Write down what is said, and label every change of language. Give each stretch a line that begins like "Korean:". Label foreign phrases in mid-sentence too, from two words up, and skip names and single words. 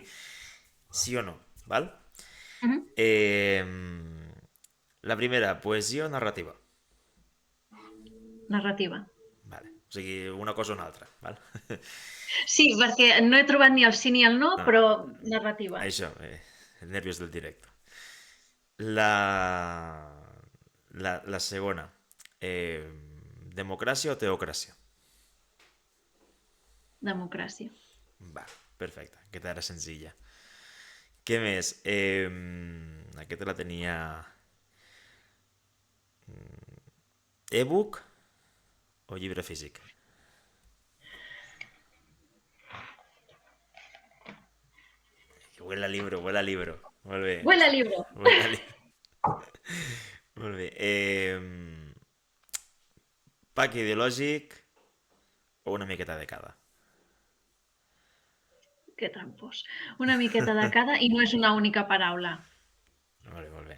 Catalan: sí o no, val? Uh -huh. Eh, la primera, poesia o narrativa? Narrativa. Vale. O sigui, una cosa o una altra, val? Sí, perquè no he trobat ni el sí ni el no, No, però narrativa. això,
Spanish: nervios del directo.
Catalan: La, la segona, eh, democràcia o teocràcia? Democràcia. Va, perfecte, aquesta era senzilla. Què més? Aquesta la tenia... E-book o llibre físic?
Spanish: Huele a libro, huele a libro.
Catalan: Molt bé.
Spanish: Huele a libro. Huele a libro.
Catalan: Molt bé. Pack ideològic o una miqueta de cada? Que trampós. Una miqueta de cada i no és una única paraula. Molt bé, molt bé.